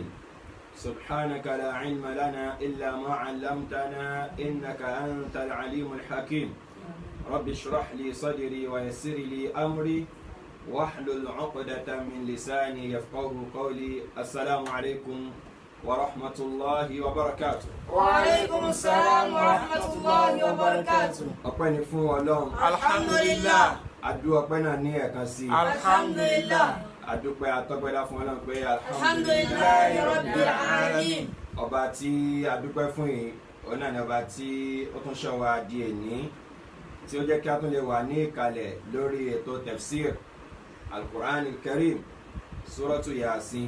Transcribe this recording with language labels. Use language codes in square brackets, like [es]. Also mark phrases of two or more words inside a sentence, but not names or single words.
[ar] سبحانك لا علم لنا إلا ما علمتنا إنك أنت العليم الحكيم. رب اشرح لي صدري ويسر لي أمري واحلل عقدة من لساني يفقه قولي. السلام عليكم ورحمة الله وبركاته. وعليكم السلام ورحمة الله وبركاته. [yo] ọpẹ́ ni fún Ọlọ́run. Alhamdulillah. Adú ọpẹ́ náà ní ẹ̀kan sí. Alhamdulillah. Adúpẹ́ atọ́pẹ́lá fún Ọlọ́run pé [ar] الحمد لله رب العالمين. [yo] Ọba tí adúpẹ́ fún yìí, òun náà ni ọba tí ó tún ṣọ́ wa di èní, tí ó jẹ́ kí a tún lè wà ní ìkàlẹ̀ lórí ètò tafsir Al-Qur'an Al-Karim, Suratu Yasin.